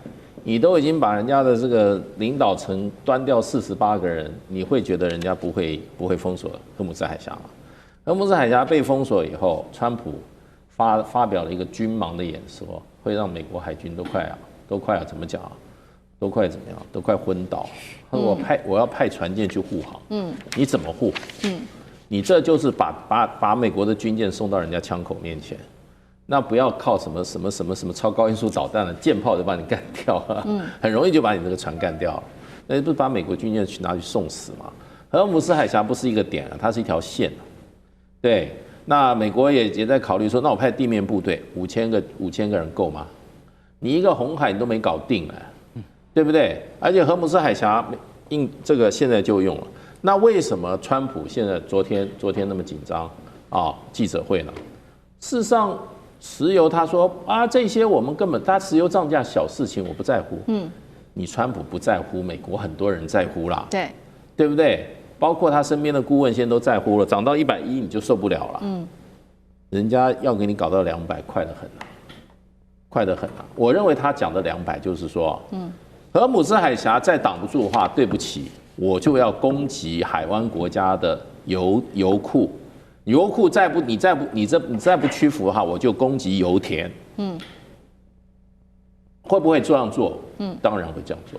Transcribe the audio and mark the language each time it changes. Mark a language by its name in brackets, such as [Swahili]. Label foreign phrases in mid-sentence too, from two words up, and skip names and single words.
[Chinese] 你都已經把人家的這個領導層端掉48個人，你會覺得人家不會封鎖荷姆茲海峽嗎？荷姆茲海峽被封鎖以後，川普發表了一個軍盲的演說，會讓美國海軍都快要怎麼講啊？都快怎麼樣？都快昏倒。他說我要派船艦去護航。你怎麼護？你這就是把美國的軍艦送到人家槍口面前。那不要靠什麼超高音速導彈的艦炮就把你幹掉了，很容易就把你這個船幹掉了。那不是把美國軍艦拿去送死嗎？荷爾姆斯海峽不是一個點啊，它是一條線。對，那美國也在考慮說，那我派地面部隊5000個人夠嗎？你一個紅海你都沒搞定對不對？而且荷姆斯海峽這個現在就用了。那為什麼川普現在昨天那麼緊張記者會呢？事實上， 石油他說啊，這些我們根本他石油漲價小事情，我不在乎。你川普不在乎，美國很多人在乎啦，对不对？包括他身邊的顧問現在都在乎了，漲到110你就受不了了。人家要給你搞到200，快得很啊，快得很啊。我認為他講的200就是說，荷姆斯海峽再擋不住的話，對不起，我就要攻擊海灣國家的油庫。油庫你再不屈服的話，我就攻擊油田。會不會這樣做？當然會這樣做。